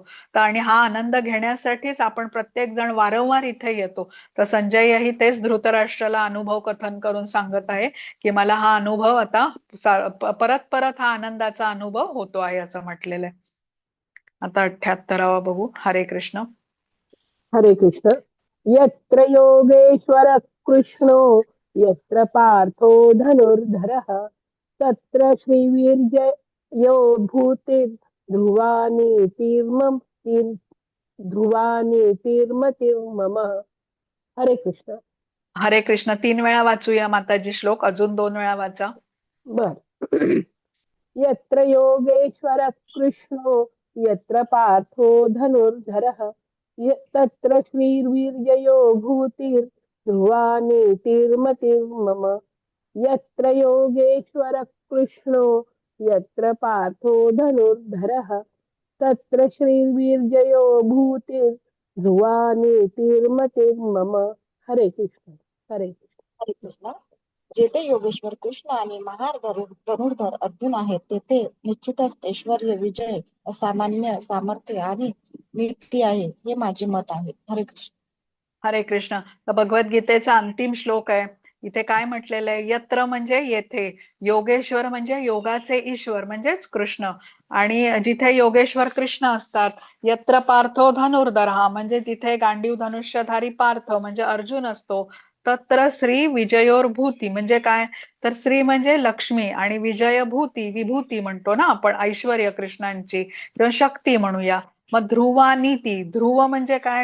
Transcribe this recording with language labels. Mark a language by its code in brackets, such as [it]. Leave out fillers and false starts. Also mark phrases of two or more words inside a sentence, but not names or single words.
[mr] आणि हा आनंद घेण्यासाठीच आपण प्रत्येक जण वारंवार इथे येतो. तर संजयही तेच धृतराष्ट्राला अनुभव कथन करून सांगत आहे की मला हा अनुभव आता परत परत हा आनंदाचा अनुभव होतो आहे असं म्हटलेलं आहे. आता 78वा बघू. हरे कृष्ण. हरे कृष्ण. [sa] यत्र योगेश्वर कृष्णो यत्र पार्थो धनुर्धरः तत्र श्रीवीर्ययो भूतिर् ध्रुवानीतिर्मतिर्मम. [mr] हरे कृष्ण. हरे कृष्ण. 3 वेळा वाचूया माताजी श्लोक, अजून 2 वेळा वाचा. बर. [sa] यत्र योगेश्वर कृष्णो यत्र पार्थो धनुर्धरः तत्र श्रीर्वीर्ययो भूतिर् ध्रुवानीतिर्मतिर्मम. यत्र योगेश्वर कृष्णो यत्र पार्थो धनुर्धरः तत्र श्रीर्वीर्ययो भूतिर् ध्रुवानीतिर्मतिर्मम. [mr] हरे कृष्ण. हरे कृष्ण. हरे कृष्ण. जेथे योगेश्वर कृष्ण आणि महार धनुर्धर अर्जुन आहेत तेथे निश्चितच ऐश्वर्य, विजय, असामान्य सामर्थ्य आणि नीती आहे, हे माझे मत आहे. हरे कृष्ण. हरे कृष्ण. तर भगवद्गीतेचा अंतिम श्लोक आहे. इथे काय म्हटलेलं आहे? यत्र म्हणजे येथे, योगेश्वर म्हणजे योगाचे ईश्वर म्हणजेच कृष्ण, आणि जिथे योगेश्वर कृष्ण असतात. [sa] यत्र पार्थो धनुर्धरः [mr] म्हणजे जिथे गांडीव धनुष्यधारी पार्थ म्हणजे अर्जुन असतो. [sa] तत्र श्री विजयोर्भूती [mr] म्हणजे काय? तर श्री म्हणजे लक्ष्मी आणि विजयभूती विभूती म्हणतो ना आपण, ऐश्वर्य कृष्णांची किंवा शक्ती म्हणूया. मग [sa] ध्रुवा नीती, [mr] ध्रुव म्हणजे काय?